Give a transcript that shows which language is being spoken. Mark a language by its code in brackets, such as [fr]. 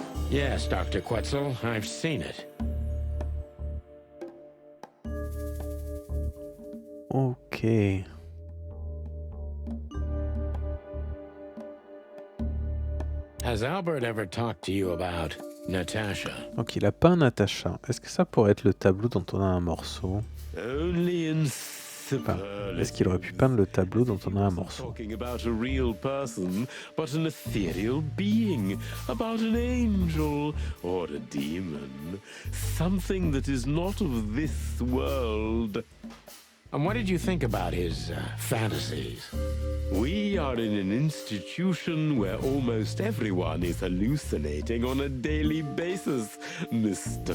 [en] Yes, Dr. Quetzal, I've seen it. Ok. Has Albert ever talked to you about Natasha? [fr] Donc il a peint Natacha. Est-ce que ça pourrait être le tableau dont on a un morceau? [en] Only in [fr] Enfin, est-ce qu'il aurait pu peindre le tableau dont on a un morceau? [en] Talking about a real person, but an ethereal being, about an angel or a demon, something that is not of this world. And what did you think about his fantasies? We are in an institution where almost everyone is hallucinating on a daily basis, Mr.